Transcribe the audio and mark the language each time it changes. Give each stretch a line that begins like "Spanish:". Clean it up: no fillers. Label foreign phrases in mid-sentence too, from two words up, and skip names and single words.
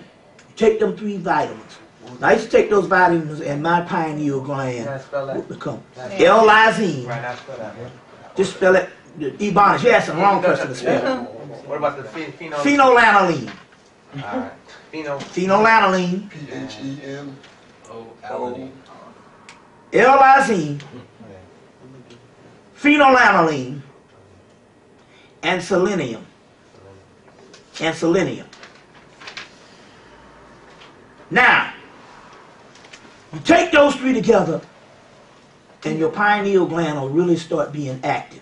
English: You take them 3 vitamins. Now I used to take those vitamins and my pineal gland would become L-lysine. Just spell it, Ebonics. You asked the wrong person to spell it. What about the phenol? Phenylalanine. Alright. Phenylalanine. P-H-E-N-O-L-E. L-lysine, phenylalanine, and selenium. Now, you take those 3 together, and your pineal gland will really start being active.